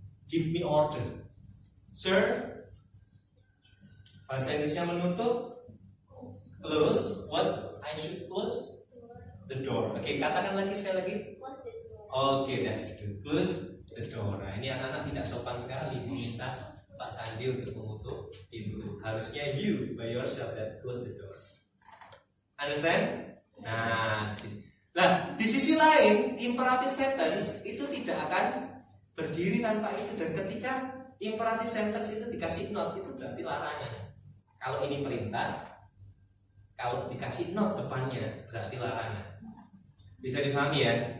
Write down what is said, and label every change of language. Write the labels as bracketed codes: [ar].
[en] Give me order. Sir, [id] bahasa Indonesia menutup, [en] close. What I should close? The door. Oke, katakan lagi sekali lagi. Close the door. Oke, that's good. Close the door. [id] Nah, ini anak-anak tidak sopan sekali meminta Pak Sandi untuk menutup pintu. Harusnya [en] you by yourself that close the door. Understand? [id] Nah, di sisi lain, imperative sentence itu tidak akan berdiri tanpa itu. Dan ketika imperative sentence itu dikasih not, itu berarti larangan. Kalau ini perintah, kalau dikasih not depannya berarti larangan. Bisa dipahami ya?